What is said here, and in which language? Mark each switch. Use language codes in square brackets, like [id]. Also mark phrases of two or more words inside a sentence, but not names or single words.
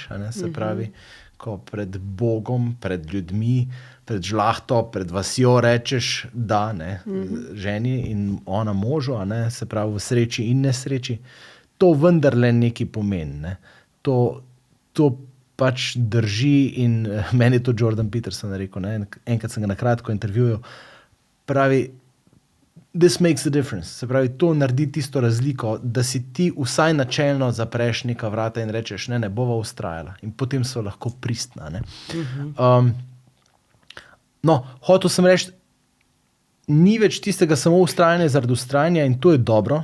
[sl] Se pravi, ko pred Bogom, pred ljudmi, pred žlahto, pred vasjo rečeš da, ne, ženi in ona možu, se pravi v sreči in nesreči. To vendarle nekaj pomeni. Ne. To pač drži in meni je to Jordan Peterson rekel. Ne. Enkrat sem ga na kratko intervjujal. Pravi, [en] this makes a difference. [sl] Se pravi, to naredi tisto razliko, da si ti vsaj načelno zapreš neka vrata in rečeš, ne bova vztrajala. In potem so lahko pristna. Ne. Hotel sem reči, ni več tistega samo vztrajanja zaradi vztrajanja in to je dobro.